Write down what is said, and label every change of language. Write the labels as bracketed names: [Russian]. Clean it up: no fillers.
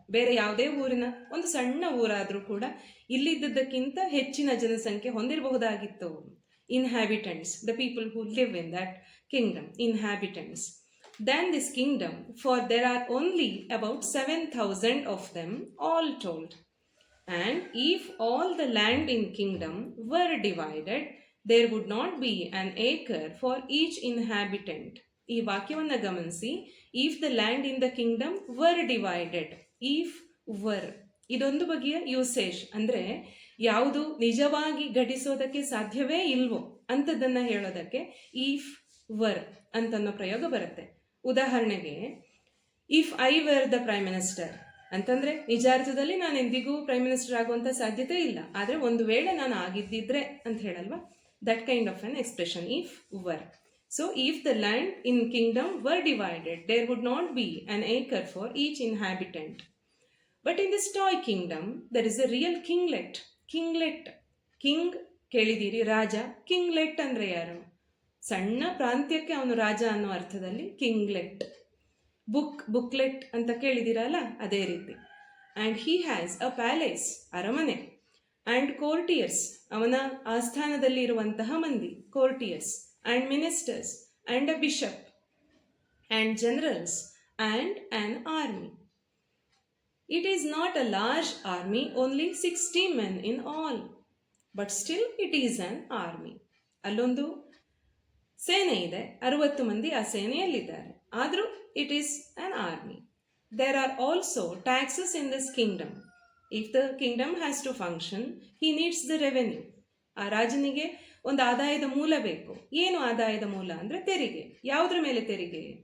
[Kannada] ಬೇರೆ ಯಾವುದೇ ಊರಿನ ಒಂದು ಸಣ್ಣ ಊರಾದರೂ ಕೂಡ ಇಲ್ಲಿದ್ದಕ್ಕಿಂತ ಹೆಚ್ಚಿನ ಜನಸಂಖ್ಯೆ ಹೊಂದಿರಬಹುದಾಗಿತ್ತು. [English] Inhabitants, the people who live in that kingdom, inhabitants. Than this kingdom, for there are only about 7,000 of them all told. And if all the land in kingdom were divided, there would not be an acre for each inhabitant. [Kannada] ಈ ವಾಕ್ಯವನ್ನು ಗಮನಿಸಿ. [English] if the land in the kingdom were divided, if were [Kannada] ಇದೊಂದು ಬಗೆಯ usage. ಅಂದರೆ ಯಾವುದು ನಿಜವಾಗಿ ಘಟಿಸೋದಕ್ಕೆ ಸಾಧ್ಯವೇ ಇಲ್ವೋ ಅಂಥದ್ದನ್ನು ಹೇಳೋದಕ್ಕೆ [English] if were [Kannada] ಅಂತನ್ನೋ ಪ್ರಯೋಗ ಬರುತ್ತೆ. ಉದಾಹರಣೆಗೆ, [English] if I were the prime minister [Kannada] ಅಂತಂದರೆ ನಿಜಾರ್ಥದಲ್ಲಿ ನಾನು ಎಂದಿಗೂ ಪ್ರೈಮ್ ಮಿನಿಸ್ಟರ್ ಆಗುವಂಥ ಸಾಧ್ಯತೆ ಇಲ್ಲ, ಆದರೆ ಒಂದು ವೇಳೆ ನಾನು ಆಗಿದ್ದಿದ್ರೆ ಅಂತ ಹೇಳಲ್ವಾ, [English] That kind of an expression, if were. So, if the land in kingdom were divided, there would not be an acre for each inhabitant. But in this toy kingdom, there is a real kinglet. [Kannada] Kinglet, king ಕೇಳಿದ್ದೀರಿ, ರಾಜ. ಕಿಂಗ್ಲೆಟ್ ಅಂದರೆ ಯಾರು? ಸಣ್ಣ ಪ್ರಾಂತ್ಯಕ್ಕೆ ಅವನು ರಾಜ ಅನ್ನೋ ಅರ್ಥದಲ್ಲಿ ಕಿಂಗ್ಲೆಟ್. Booklet ಅಂತ ಕೇಳಿದ್ದೀರಲ್ಲ, ಅದೇ ರೀತಿ. [English] and he has a palace, [Kannada] ಅರಮನೆ. ಆ್ಯಂಡ್ ಕೋರ್ಟಿಯರ್ಸ್, ಅವನ ಆಸ್ಥಾನದಲ್ಲಿ ಇರುವಂತಹ ಮಂದಿ, courtiers. [English] And ministers, and a bishop, and generals, and an army. It is not a large army, only 60 men in all, but still it is an army. [Kannada] ಅಲ್ಲೊಂದು ಸೇನೆ ಇದೆ, 60 ಮಂದಿ ಆ ಸೇನೆಯಲ್ಲಿದ್ದಾರೆ, ಆದರೂ [English] It is an army. There are also taxes in this kingdom. If the kingdom has to function, he needs the revenue. [Kannada] ಆ ರಾಜನಿಗೆ ಒಂದು ಆದಾಯದ ಮೂಲ ಬೇಕು. ಏನು ಆದಾಯದ ಮೂಲ ಅಂದರೆ ತೆರಿಗೆ. ಯಾವುದ್ರ ಮೇಲೆ ತೆರಿಗೆ?